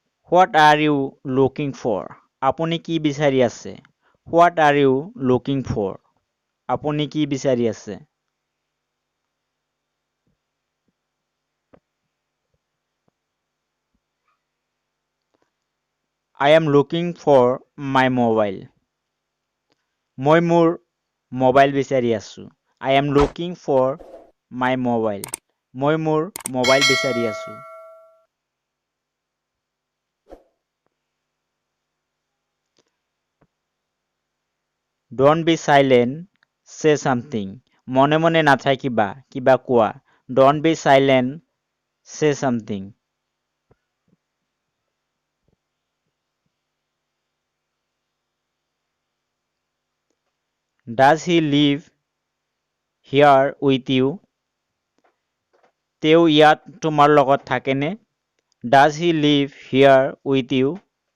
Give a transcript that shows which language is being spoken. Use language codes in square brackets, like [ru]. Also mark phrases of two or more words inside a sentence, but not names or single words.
[en] What are you looking for? [as] আপুনি কি বিচাৰি আছে? [en] What are you looking for? [as] আপুনি কি বিচাৰি আছে? [en] I am looking for my mobile. [as] মই মোৰ মোবাইল বিচাৰি আছো. [en] I am looking for my mobile. [as] মই মোৰ মোবাইল বিচাৰি আছো. [en] Don't be silent. Say something. [as] মনে মনে নাথাকিবা, কিবা কোৱা. [en] Don't be silent. Say something. Does he live here with you? [as] তেওঁ ইয়াত তোমাৰ লগত থাকেনে? [en] Does he live here with you?